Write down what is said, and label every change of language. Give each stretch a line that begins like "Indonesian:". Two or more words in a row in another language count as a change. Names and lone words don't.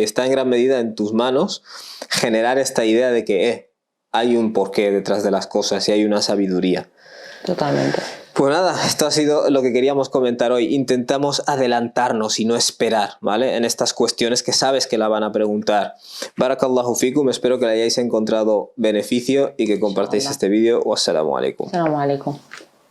Spanish: Está en gran medida en tus manos generar esta idea de que hay un porqué detrás de las cosas y hay una sabiduría. Totalmente. Pues nada, esto ha sido lo que queríamos comentar hoy. Intentamos adelantarnos y no esperar, ¿vale? En estas cuestiones que sabes que la van a preguntar.
Arabic: بارك الله فيكم,
Spanish: espero que le hayáis encontrado beneficio y que compartáis este vídeo.
Arabic: والسلام عليكم. السلام عليكم.